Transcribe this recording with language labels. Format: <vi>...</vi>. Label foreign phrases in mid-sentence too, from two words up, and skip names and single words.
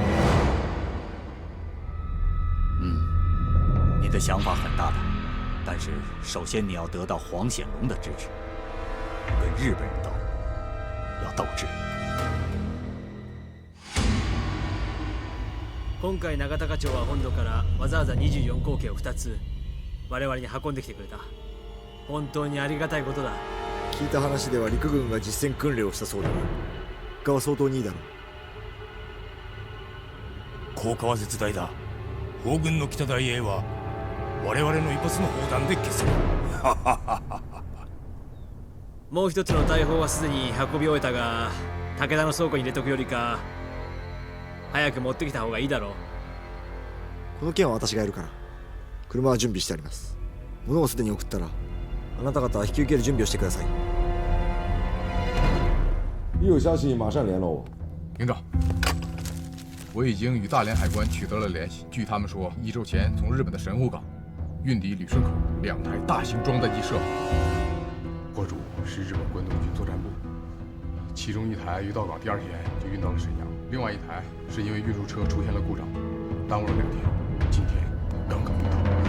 <zh>你的想法很大胆，但是首先你要得到黄显龙的支持，跟日本人斗，要斗智。</zh> <ja>今回永田課長は本土からわざわざ24口径を2つ我々に運んできてくれた。本当にありがたいことだ。聞いた話では陸軍が実戦訓練をしたそうだが、結果は相当にいいだろう。効果は絶大だ。砲軍の北大 A は我々の一発の砲弾で消せる。もう一つの大砲はすでに運び終えたが、武田の倉庫に入れとくよりか早く持ってきた方がいいだろう。この件は私がやるから、車は準備してあります。物をすでに送ったら、あなた方は引き受ける準備をしてください。</ja> <zh>一有消息马上联络我。营长，我已经与大连海关取得了联系。据他们说，1周前从日本的神户港运抵旅顺口2台大型装弹机射炮，货主是日本关东军作战部，其中1台于到港第2天就运到了沈阳，另外1台是因为运输车出现了故障，耽误了2天，今天刚刚运到。</zh>